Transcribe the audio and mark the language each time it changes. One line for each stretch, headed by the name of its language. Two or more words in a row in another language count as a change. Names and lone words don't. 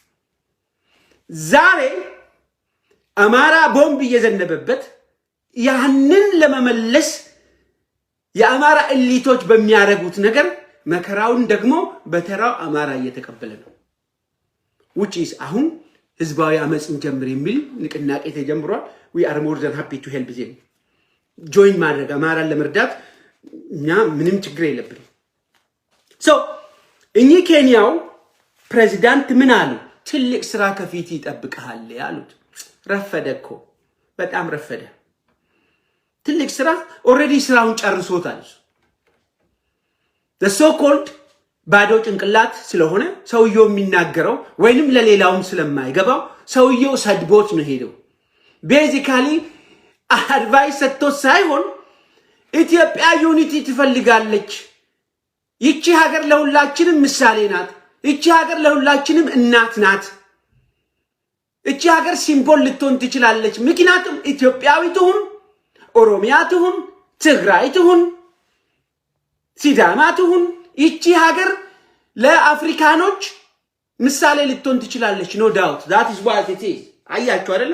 Amharic: ዛሬ አማራ ቦምብ እየዘነበበት ያንን ለመመለስ የአማራ እሊቶች በሚያረጉት ነገር መከራውን ደግሞ በተራው አማራ እየተቀበለ ነው
English: which is
Amharic: አሁን ህዝባዊ አመጽን ጀምር የሚል ንቅናቄ ተጀምሯል
English: we are more than happy to help them join
Amharic: ማድረግ አማራን ለመርዳት እኛ ምንም ችግር የለብንም so እኚህ ኬንያው ፕሬዚዳንት ምን አሉ ትልቅ ስራ ከፊት ይጠብቃል ያሉት ረፈደኮ በጣም ረፈደ ትልቅ ስራ already ስራውን ጨርሶታል
English: the so called
Amharic: ባዶ ጭንቅላት ስለሆነ ሰውየው የሚናገረው ወይንም ለሌላውም ስለማይገባው ሰውየው ሰድቦት ነው ሄደው basically advice ሰጥቶ ሳይሆን ኢትዮጵያ ዩኒቲ ትፈልጋለች ይቺ ሀገር ለሁላችንም ምሳሌ ናት። ይቺ ሀገር ለሁላችንም እናት ናት። ይቺ ሀገር ሲምቦል ልትሆን ትችላለች። ምክንያቱም ኢትዮጵያዊ ትሁን፣ ኦሮሚያ ትሁን፣ ትግራይ ትሁን፣ ሲዳማ ትሁን፣ ይቺ ሀገር ለአፍሪካኖች ምሳሌ ልትሆን ትችላለች።
English: no doubt that is what it is።
Amharic: አያችሁ አይደለም?